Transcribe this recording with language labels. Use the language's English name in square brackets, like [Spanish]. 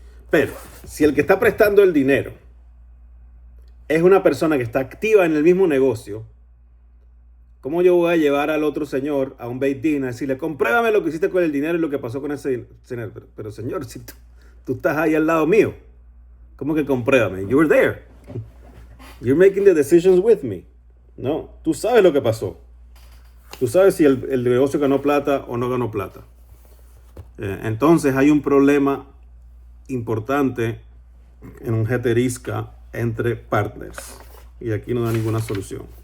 [Spanish] Pero, si el que está prestando el dinero es una persona que está activa en el mismo negocio, ¿Cómo yo voy a llevar al otro señor a un Beit Din a decirle, compruébame lo que hiciste con el dinero y lo que pasó con ese dinero? Pero señor, si tú estás ahí al lado mío, ¿cómo que compruébame? [English] You were there. You're making the decisions with me. [Spanish] No, tú sabes lo que pasó. Tú sabes si el negocio ganó plata o no ganó plata. Entonces hay un problema importante en un heterisca entre partners. Y aquí no da ninguna solución.